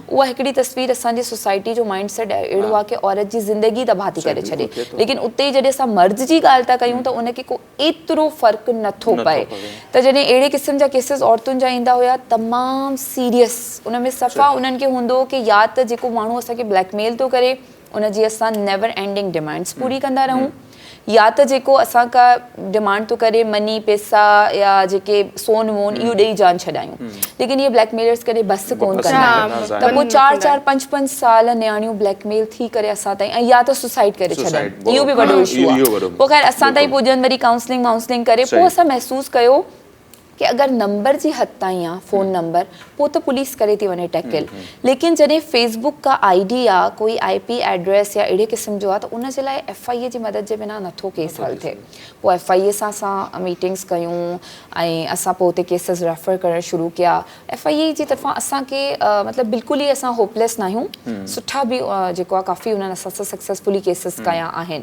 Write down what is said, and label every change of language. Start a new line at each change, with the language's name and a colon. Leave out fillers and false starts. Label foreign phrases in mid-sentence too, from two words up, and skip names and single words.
Sindhi: उहा हिकिड़ी तस्वीर असांजी सोसाइटी जो
English: mind set
Sindhi: अहिड़ो आहे कि औरत जी ज़िंदगी तबाह थी करे छॾे। लेकिन उते जॾहिं असां मर्द जी ॻाल्हि था कयूं त उनखे को एतिरो फ़र्क़ु नथो पए। त जॾहिं अहिड़े क़िस्म जा केसिस औरतुनि जा ईंदा हुया, तमामु सीरियस, उन में सफ़ा उन्हनि खे हूंदो कि या त जेको माण्हू असांखे ब्लैकमेल थो करे उनजी असां
English: never ending demands
Sindhi: पूरी कंदा रहूं, या त जेको असां का डिमांड थो करे मनी, पैसा या जेके सोन वोन इहो ॾेई जान छॾायूं। लेकिन इहे ब्लैकमेलर्स कॾहिं बस कोन कंदा आहिनि। त पोइ 4-4, 5-5 साल नियाणियूं ब्लैकमेल थी करे असां ताईं, ऐं या त सुसाइड करे छॾनि, इहो बि वॾो इशू आहे। पोइ ख़ैर असां ताईं पुॼनि, वरी काउंसलिंग करे पोइ असां महसूसु कयो कि अगर नंबर जी हद ताईं आहे
English: phone number
Sindhi: पोइ त पुलिस करे थी वञे टैकल, लेकिन जॾहिं फेसबुक का ID आहे, कोई
English: IP address
Sindhi: या अहिड़े क़िस्म जो आहे त उन जे लाइ FIA जी मदद जे बिना नथो केस हल थिए। पोइ FIA सां असां मीटिंग्स कयूं ऐं असां पोइ उते
English: cases refer
Sindhi: करणु शुरू कया। FIA जी तरफ़ां असांखे मतिलबु बिल्कुलु ई असां होपलेस न आहियूं, सुठा बि जेको आहे काफ़ी उन्हनि असां सां
English: successfully cases
Sindhi: कया आहिनि।